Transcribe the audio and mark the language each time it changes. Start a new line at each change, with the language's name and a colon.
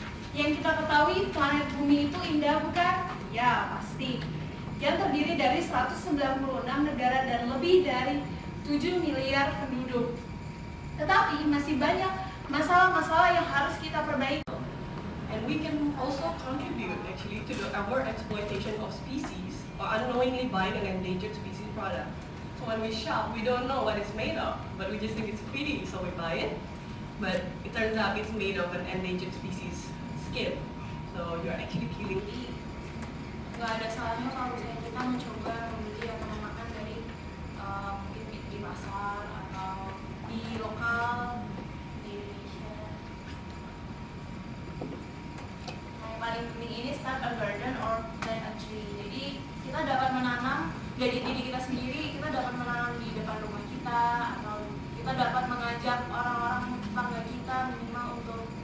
Indonesian: Yang kita ketahui, planet bumi itu indah, bukan? Ya, pasti. Yang terdiri dari 196 negara dan lebih dari 7 miliar penduduk. Tetapi masih banyak masalah-masalah yang harus kita perbaiki.
English: And we can also contribute actually to the overexploitation of species or unknowingly buying an endangered species product. So when we shop, we don't know what it's made of, but we just think it's pretty, so we buy it. But it turns out it's made of an endangered species skin. So you're actually killing.
Indonesian: Nggak ada salahnya kalau misalnya kita mencoba membeli atau memakan dari mungkin di pasar atau di lokal di Indonesia. Nah, yang paling penting ini
English: start a garden or plant a tree.
Indonesian: Jadi kita dapat menanam dari diri kita sendiri, kita dapat menanam di depan rumah kita, atau kita dapat mengajak orang-orang tetangga kita minimal untuk